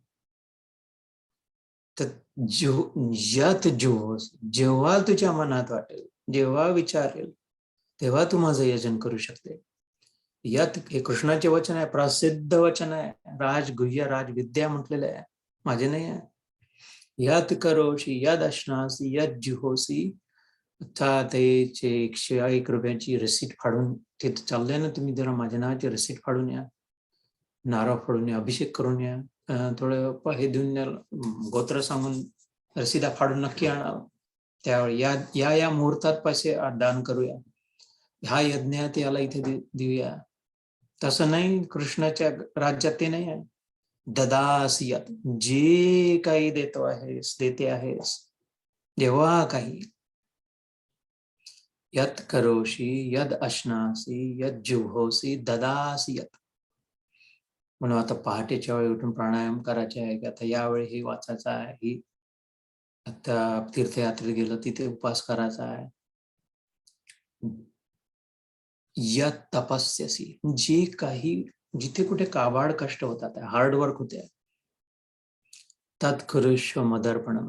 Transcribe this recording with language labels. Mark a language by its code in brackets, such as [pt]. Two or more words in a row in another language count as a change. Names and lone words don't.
[mr] तर [sa] यत जुहोस, [mr] जेव्हा तुझ्या मनात वाटेल, जेव्हा विचार येईल, तेव्हा तू माझं यजन करू शकते. यत हे कृष्णाचे वचन आहे, प्रसिद्ध वचन आहे, [sa] राजगुह्य राजविद्या [mr] म्हटलेलं आहे, माझे नाही आहे. [sa] यत करोशी यद अश्नासी यद जुहोसी. [mr] त्याचे 101 रुपयाची रसीद फाडून, तिथे चाललंय ना तुम्ही, जरा माझ्या नावाची रसीद फाडून या, नारळ फोडून या, अभिषेक करून या, थोडं हे देऊन या, गोत्र सांगून रसीदा फाडून नक्की आणा. त्यावेळी या मुहूर्तात पैसे दान करूया, हा यज्ञात याला इथे देऊया. तसं नाही, कृष्णाच्या राज्यात ते नाही आहे. ददासियत, जे काही देतो आहेस, देते आहेस, जेव्हा काही. [sa] यत करोशी यद अश्नासी यद जुहोसी ददासी यत. [mr] म्हणून आता पहाटेच्या वेळी उठून प्राणायाम करायचे आहे, की आता यावेळी हे वाचायचं आहे, ही आता तीर्थयात्रेत गेलं तिथे उपवास करायचा आहे. [sa] यत तपस्यसी, [mr] जे काही, जिथे कुठे काबाड कष्ट होतात, हार्डवर्क होते, [sa] तत्कुरुष्व मदर्पणम.